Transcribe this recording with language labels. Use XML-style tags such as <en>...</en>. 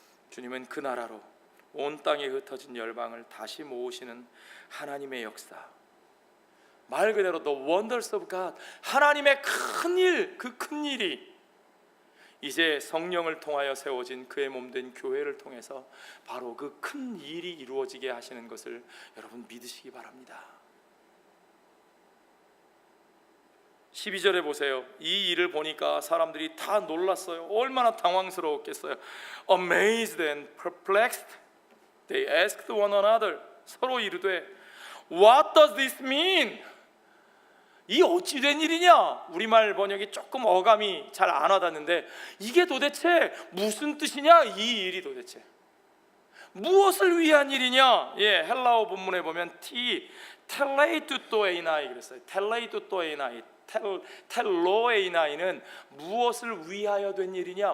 <ko>주님은 그 나라로 온 땅에 흩어진 열방을 다시 모으시는 하나님의 역사, 말 그대로</ko> <en>The Wonders of God,</en> <ko>하나님의 큰 일, 그 큰 일이 이제 성령을 통하여 세워진 그의 몸된 교회를 통해서 바로 그 큰 일이 이루어지게 하시는 것을 여러분 믿으시기 바랍니다. 12절에 보세요. 이 일을 보니까 사람들이 다 놀랐어요. 얼마나 당황스러웠겠어요.</ko> <en>Amazed and perplexed, they asked one another.</en> <ko>서로 이르되</ko> <en>What does this mean?</en> <ko>이 어찌 된 일이냐? 우리말 번역이 조금 어감이 잘 안 와닿는데, 이게 도대체 무슨 뜻이냐? 이 일이 도대체 무엇을 위한 일이냐? 예, 헬라어 본문에 보면 텔레이투토에이나이 그랬어요. 텔레이투토에이나이, 텔로에이나이는 무엇을 위하여 된 일이냐?</ko>